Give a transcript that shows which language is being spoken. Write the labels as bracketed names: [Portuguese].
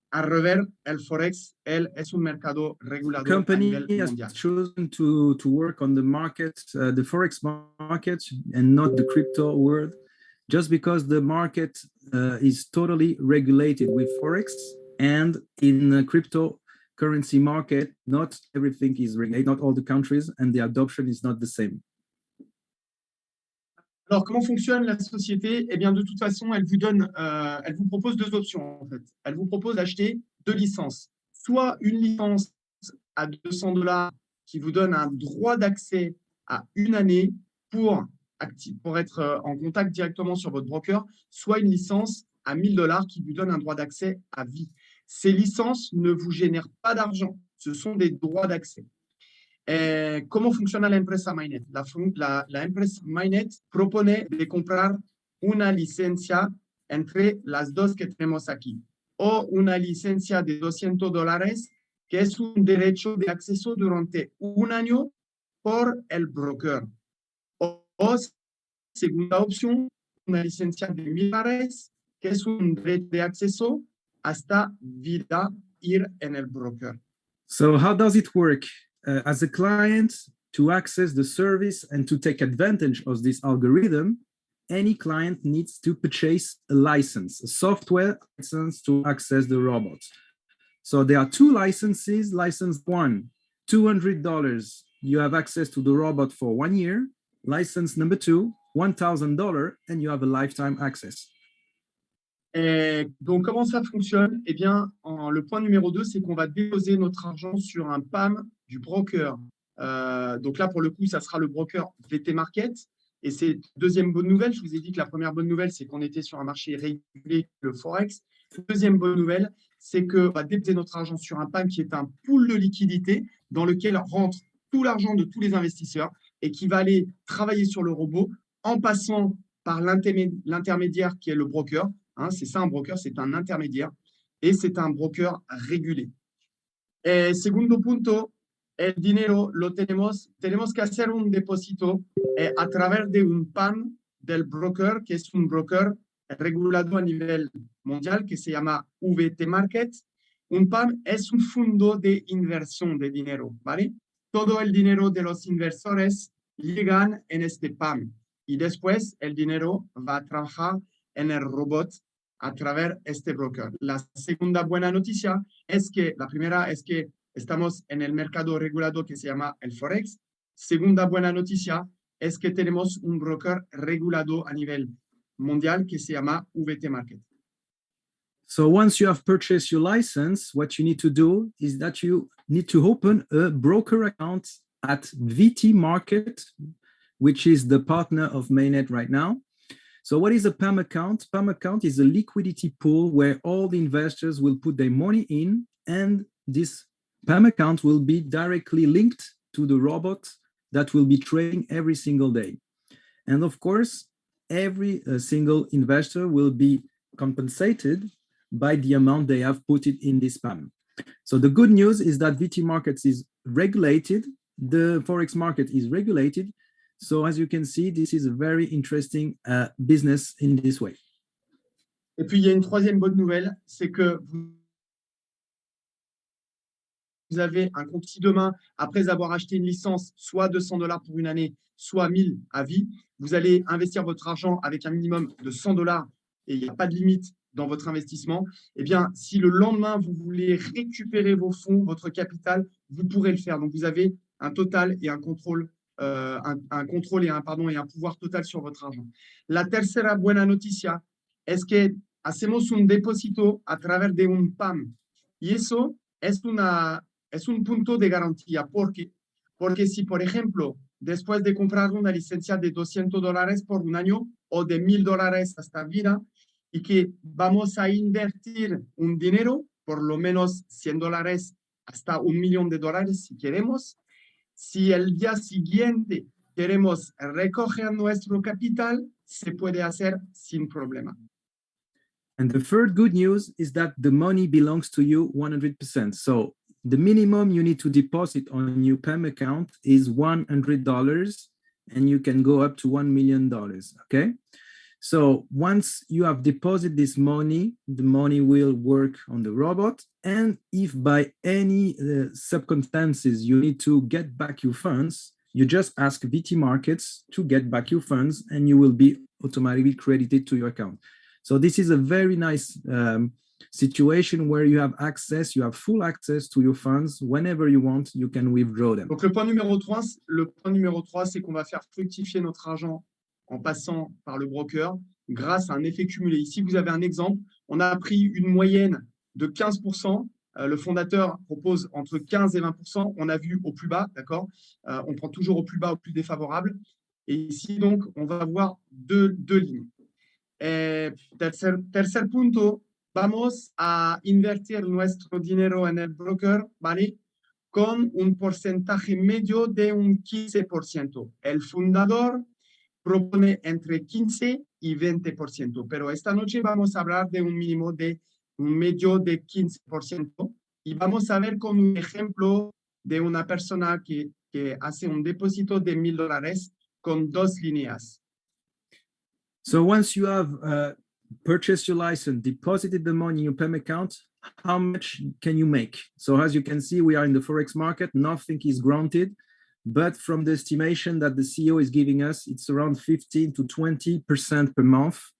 [Spanish] Al revés, el Forex, él es un mercado regulado a nivel [English] Company has [Spanish] mundial. [English] chosen to work on the market, the forex market, and not the crypto world, just because the market is totally regulated with forex, and in the cryptocurrency market, not everything is regulated, not all the countries, and the adoption is not the same. [French] Alors, comment fonctionne la société? Eh bien, de toute façon, elle vous propose 2 options, en fait. Elle vous propose d'acheter 2 licences. Soit une licence à $200 qui vous donne un droit d'accès à 1 année pour être en contact directement sur votre broker, soit une licence à $1000 qui vous donne un droit d'accès à vie. Ces licences ne vous génèrent pas d'argent. Ce sont des droits d'accès. [Spanish] ¿Cómo funciona la empresa Mainnet? La empresa Mainnet propone de comprar una licencia entre las dos que tenemos aquí, o una licencia de $200, que es un derecho de acceso durante un año por el broker. O segunda opción, una licencia de $1000, que es un derecho de acceso hasta vida ir en el broker. [English] So how does it work? As a client, to access the service and to take advantage of this algorithm, any client needs to purchase a license, a software license to access the robot. So there are two licenses. License one, $200, you have access to the robot for 1 year. License number two, $1,000, and you have a lifetime access. [French] Donc, comment ça fonctionne? Eh bien, le point numéro 2, c'est qu'on va déposer notre argent sur un PAM du broker. Donc là, pour le coup, ça sera le broker VT Market. Et c'est deuxième bonne nouvelle. Je vous ai dit que la première bonne nouvelle, c'est qu'on était sur un marché régulé, le Forex. Deuxième bonne nouvelle, c'est qu'on va déposer notre argent sur un PAM qui est un pool de liquidité dans lequel rentre tout l'argent de tous les investisseurs et qui va aller travailler sur le robot en passant par l'intermédiaire qui est le broker. Hein, c'est ça un broker, c'est un intermédiaire et c'est un broker régulé. [Spanish] Segundo punto, el dinero lo tenemos que hacer un depósito a través de un PAM del broker, que es un broker regulado a nivel mundial que se llama VT Market. Un PAM es un fondo de inversión de dinero, ¿vale? Todo el dinero de los inversores llegan en este PAM y después el dinero va a trabajar en el robot a través de este broker. La segunda buena noticia es que, la primera es que estamos en el mercado regulado que se llama el Forex. Segunda buena noticia es que tenemos un broker regulado a nivel mundial que se llama VT Market. [English] So once you have purchased your license, what you need to do is that you need to open a broker account at VT Market, which is the partner of Mainnet right now. So what is a PAM account? PAM account is a liquidity pool where all the investors will put their money in, and this PAM account will be directly linked to the robot that will be trading every single day. And of course, every single investor will be compensated by the amount they have put it in this PAM. So the good news is that VT Markets is regulated, the Forex market is regulated. So as you can see, this is a very interesting business in this way. [French] Et puis, il y a une troisième bonne nouvelle, c'est que vous avez un compte si demain, après avoir acheté une licence, soit $200 pour une année, soit 1000 à vie, vous allez investir votre argent avec un minimum de $100 et il n'y a pas de limite dans votre investissement. Eh bien, si le lendemain, vous voulez récupérer vos fonds, votre capital, vous pourrez le faire. Donc, vous avez un total et un contrôle, un contrôle et un pouvoir total sur votre argent. [Spanish] La tercera buena noticia es que hacemos un depósito a través de un PAM. Y eso es un punto de garantía. ¿Por qué? Porque si, por ejemplo, después de comprar una licencia de $200 por un año o de $1000 hasta vida, y que vamos a invertir un dinero, por lo menos $100 hasta $1.000.000 si queremos, si el día siguiente queremos recoger nuestro capital, se puede hacer sin problema. [English] And the third good news is that the money belongs to you 100%. So the minimum you need to deposit on your PAM account is $100, and you can go up to $1 million, okay? So once you have deposited this money, the money will work on the robot. And if by any circumstances you need to get back your funds, you just ask VT Markets to get back your funds and you will be automatically credited to your account. So this is a very nice situation where you have access, you have full access to your funds. Whenever you want, you can withdraw them. [French] Donc le point numéro 3, c'est qu'on va faire fructifier notre argent en passant par le broker grâce à un effet cumulé. Ici, vous avez un exemple. On a pris une moyenne de 15%. Le fondateur propose entre 15 et 20%. On a vu au plus bas, d'accord? On prend toujours au plus bas, au plus défavorable. Et ici, donc, on va avoir deux lignes. [Spanish] Tercer punto, vamos a invertir nuestro dinero en el broker, ¿vale? con un porcentaje medio de un 15%. El fundador propone entre 15 y 20%, pero esta noche vamos a hablar de un mínimo de un medio de 15% y vamos a ver con un ejemplo de una persona que hace un depósito de $1,000 con 2 líneas. [English] So once you have purchased your license, deposited the money in your PEM account, how much can you make? So as you can see, we are in the Forex market, nothing is granted, but from the estimation that the CEO is giving us, it's around 15 to 20% per month.